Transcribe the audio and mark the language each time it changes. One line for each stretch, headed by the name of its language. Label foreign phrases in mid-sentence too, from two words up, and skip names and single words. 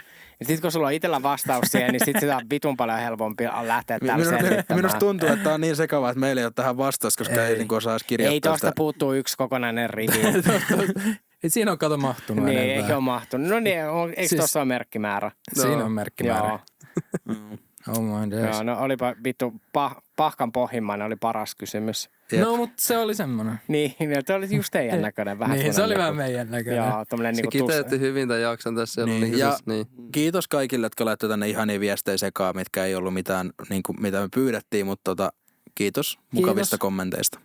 Finnish: Ja sitten kun sulla on itsellä vastaus siihen, niin sitten sitä on vitun paljon helpompi lähteä täällä selvittämään. Minusta tuntuu, että tämä on niin sekavaa, että meillä ei ole tähän vastaus, koska ei niin osaa edes kirjoittaa Ei tosta sitä. puuttuu yksi kokonainen rivi. Siinä on kato mahtunut Niin, enempää. eikö ole mahtunut? No niin, eikö Siis- tuossa ole merkkimäärä? Siinä on merkkimäärä. Joo.
English: Oh my days.
Finnish: Joo, no olipa vittu pahkan pohjimmainen oli paras kysymys. Jep. No, mutta se oli semmoinen. Niin, se oli just teidän näköinen. Vähän Niin, se oli semmoinen vähän niinku- meidän näköinen. Joo, tommonen Se niinku kiteytti hyvin tämän jakson tässä. Niin, Ja, ja kiitos kaikille, jotka laittoi tänne ihania viestejä sekaan, mitkä ei ollut mitään, niin kuin, mitä me pyydettiin, mutta kiitos mukavista kommenteista.